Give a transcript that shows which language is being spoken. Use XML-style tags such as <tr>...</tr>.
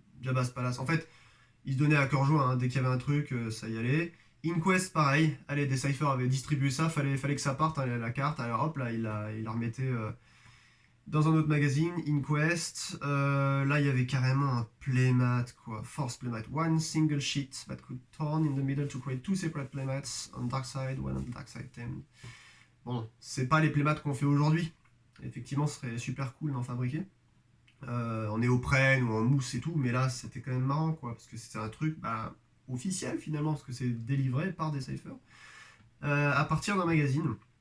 <fr>Jabba's Palace. En fait, ils se donnaient à cœur joie, hein. Dès qu'il y avait un truc, ça y allait. Inquest, pareil. Allez, Decipher avait distribué ça, fallait que ça parte, hein, la carte. Alors hop, là, il la remettait dans un autre magazine. Inquest. Là, il y avait carrément un playmat, quoi.</fr> <en>Force playmat. One single sheet that could turn in the middle to create two separate playmats on dark side, one on dark side 10.</en> <fr>Bon, c'est pas les playmats qu'on fait aujourd'hui. Effectivement, ce serait super cool d'en fabriquer. En néoprène ou en mousse et tout, mais là, c'était quand même marrant, quoi, parce que c'était un truc officiel finalement, parce que c'est délivré par Decipher à partir d'un magazine.</fr>